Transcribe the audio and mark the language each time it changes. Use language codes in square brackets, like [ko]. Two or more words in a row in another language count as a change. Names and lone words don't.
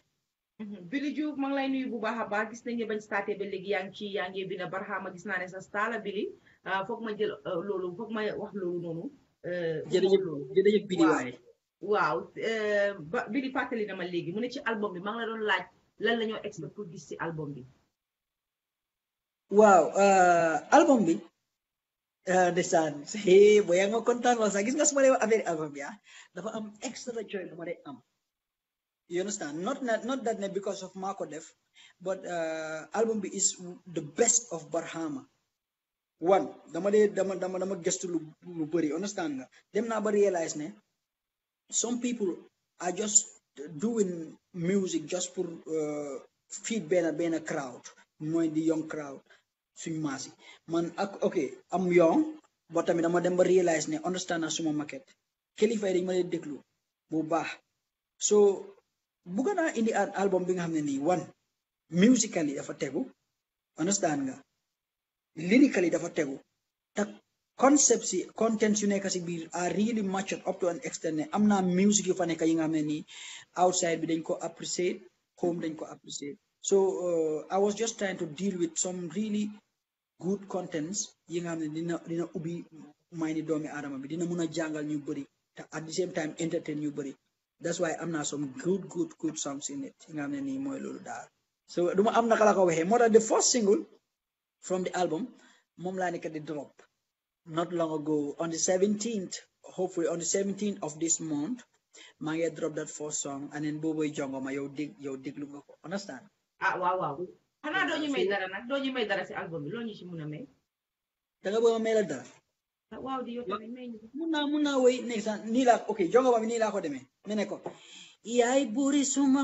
[wo] Billy Diouf maa ngi lay nuyu bu baax a baax gis nañu bañ starté ba léegi yaa ngi bina Barhama gis naa ne sa style la Billy foog ma jël loolu foog ma wax loolu noonu jërëjëf Billy waay waaw Billy fàttali na ma léegi mu ne ci album bi maa ngi la doon laaj lan la ñoo expect pour gis ci album bi waaw album bi ndeysaan boo yaa nga kontaan wala sax gis nga su ma dee wax affaire album bi dafa am [en] extra joy [wo] bu ma dee am [en] you understand not that because of [wo] maa ko def but album bi [en] is the best of [wo] Barhama one dama gëstu lu bëri understand nga dem naa ba realize ne [en] some people are just doing music just [wo] pour feed benn crowd mooy di [en] young crowd [wo] suñu maasi man ak ok am [en] young but [wo] tamit dama dem ba realize ne understand na suma market kilifa yi dañ ma leen déglu bu baax so bëgg naa indi [en] an album [wo] bi nga xam ne nii one musically dafa tegu understand nga lyrically dafa tegu te concepts yi contents yu nekk si biir [en] are really matured up to an extent [wo] ne am naa music yu fa nekk yi nga xam ne nii outside bi dañ ko [en] appreciate home [wo] dañ ko [en] appreciate so I was just trying to deal with some really good contents [wo] yi nga xam ne dina ubbi may ni doomi aadama bi dina mun a jàngal ñu bëri te [en] at the same time entertain [wo] ñu bëri [en] that's why [wo] am naa [en] some good songs in it [wo] yi nga xam ne nii mooy loolu daal so duma am naka la ko waxee moo tax [en] the first single from the album [wo] moom laa nekk di [en] drop not long ago on the 17th hopefully on the 17th of this month [wo] maa ngi [en] drop that first song and then [wo] booboy jongo ma yow déglu nga ko understand waaw xanaa doo ñu may dara nag doo ñu may dara si album bi loo ñu si mun a may. da nga bëgg a may la dara. waaw di yow tamit may ñu. mun naa woy nekk sax nii laa ok jongo ba mi nii laa ko demee me ne ko yaay buri suma